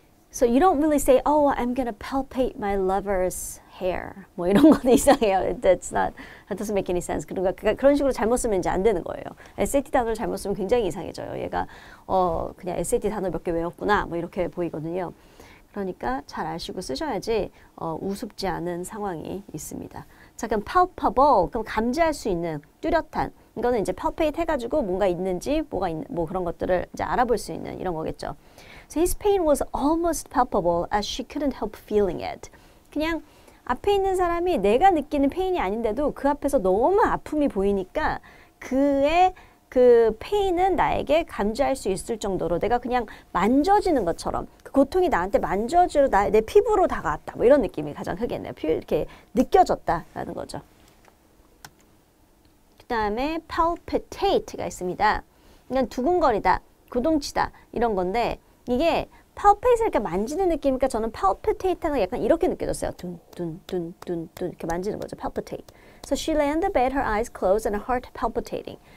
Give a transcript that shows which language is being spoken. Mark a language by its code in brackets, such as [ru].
[en] So you don't really say, oh, I'm gonna palpate my lover's hair. [ko] 뭐 이런 거는 이상해요. [en] That doesn't make any sense. [ko] 그러니까 그런 식으로 잘못 쓰면 이제 안 되는 거예요. SAT 단어를 잘못 쓰면 굉장히 이상해져요. 얘가 그냥 SAT 단어 몇 개 외웠구나. 뭐 이렇게 보이거든요. 그러니까 잘 아시고 쓰셔야지 우습지 않은 상황이 있습니다. 자, 그럼 palpable, 그럼 감지할 수 있는, 뚜렷한. 이거는 이제 palpate 해가지고 뭔가 있는지, 뭐 그런 것들을 이제 알아볼 수 있는 이런 거겠죠. [en] So his pain was almost palpable as she couldn't help feeling it. [ko] 그냥 앞에 있는 사람이 내가 느끼는 페인이 아닌데도 그 앞에서 너무 아픔이 보이니까 그의 그 페인은 나에게 감지할 수 있을 정도로 내가 그냥 만져지는 것처럼 그 고통이 나한테 만져지러 내 피부로 다가왔다. 뭐 이런 느낌이 가장 크겠네요. 이렇게 느껴졌다라는 거죠. 그 다음에 palpitate가 있습니다. 이건 두근거리다, 구동치다 이런 건데 이게 palpate를 이렇게 만지는 느낌이니까 저는 palpitate는 약간 이렇게 느껴졌어요. 둔 이렇게 만지는 거죠. palpitate. [en] So she lay on the bed, her eyes closed and her heart palpitating.